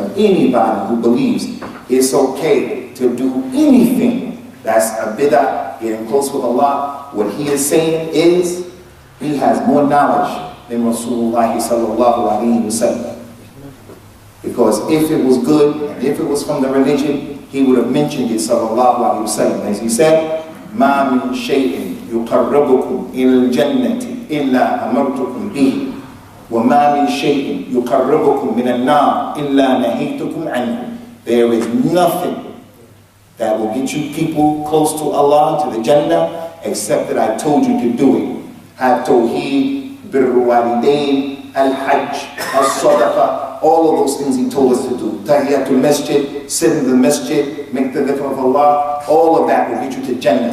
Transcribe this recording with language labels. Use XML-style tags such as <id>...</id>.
<en>And anybody who believes it's okay to do anything that's a bid'ah, getting close with Allah, what he is saying is he has more knowledge than Rasulullah sallallahu alaihi wasallam. Because if it was good, and if it was from the religion, he would have mentioned it, sallallahu alaihi wasallam. As he said,</en> <ar>مَا مِن شَيْءٍ يُقَرِّبُكُمْ إِلَى الْجَنَّةِ إِلَّا أَمَرْتُكُمْ بِهِ وَمَا مِن شَيْءٍ يُقَرِّبُكُمْ مِنَ النَّارِ إِلَّا نَهَيْتُكُمْ عَنْهُ.</ar> <en>There is nothing that will get you people close to Allah, to the Jannah, except that I told you to do it. Have tawheed, birru walidain, al-hajj, al-sadaqa, all of those things he told us to do. Tahiyatul masjid, sit in the masjid, make the dhikr of Allah, all of that will get you to Jannah.</en>